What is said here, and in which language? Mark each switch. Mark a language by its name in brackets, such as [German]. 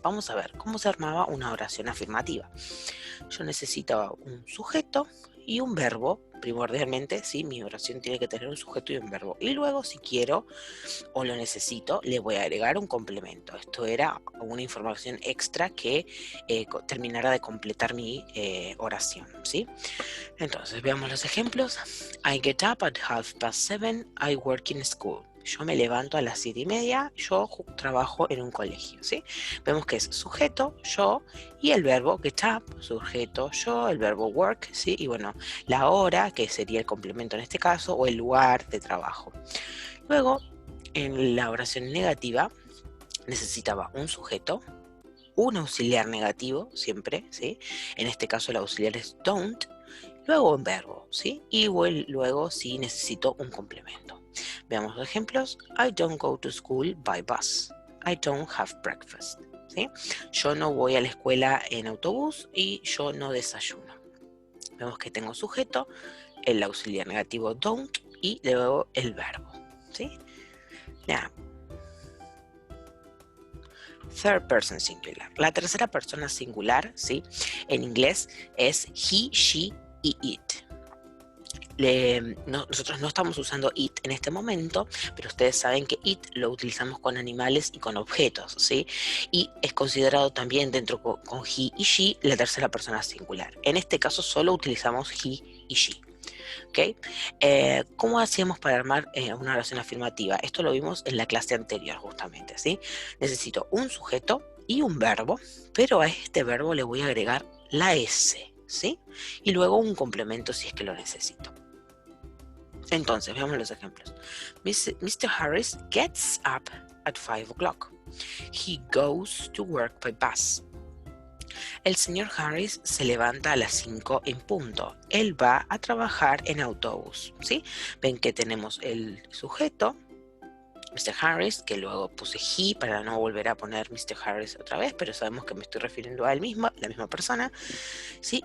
[Spanish] Vamos a ver cómo se armaba una oración afirmativa. Yo necesito un sujeto y un verbo, primordialmente, ¿sí? Mi oración tiene que tener un sujeto y un verbo. Y luego, si quiero o lo necesito, le voy a agregar un complemento. Esto era una información extra que terminara de completar mi oración, ¿sí? Entonces, veamos los ejemplos. [English] I get up at 7:30, I work in school. [Spanish] Yo me levanto a las 7:30, yo trabajo en un colegio, ¿sí? Vemos que es sujeto, yo, y el verbo get up, sujeto, yo, el verbo work, ¿sí? Y bueno, la hora, que sería el complemento en este caso, o el lugar de trabajo. Luego, en la oración negativa, necesitaba un sujeto, un auxiliar negativo, siempre, ¿sí? En este caso el auxiliar es don't, luego un verbo, ¿sí? Y luego sí necesito un complemento. Veamos los ejemplos. [English] I don't go to school by bus. I don't have breakfast, ¿sí? [Spanish] Yo no voy a la escuela en autobús y yo no desayuno. Vemos que tengo sujeto, el auxiliar negativo don't y luego el verbo, ¿sí? [English] Now, third person singular. [Spanish] La tercera persona singular, ¿sí? En inglés es he, she y it. Nosotros no estamos usando it en este momento, pero ustedes saben que it lo utilizamos con animales y con objetos, ¿sí? Y es considerado también dentro con he y she la tercera persona singular. En este caso solo utilizamos he y she. ¿Okay? ¿Cómo hacíamos para armar una oración afirmativa? Esto lo vimos en la clase anterior justamente, ¿sí? Necesito un sujeto y un verbo, pero a este verbo le voy a agregar la S, ¿sí? Y luego un complemento si es que lo necesito. Entonces, veamos los ejemplos. [English] Mr. Harris gets up at 5 o'clock. He goes to work by bus. [Spanish] El señor Harris se levanta a las 5 en punto. Él va a trabajar en autobús, ¿sí? Ven que tenemos el sujeto, Mr. Harris, que luego puse he para no volver a poner Mr. Harris otra vez, pero sabemos que me estoy refiriendo a él mismo, la misma persona, ¿sí?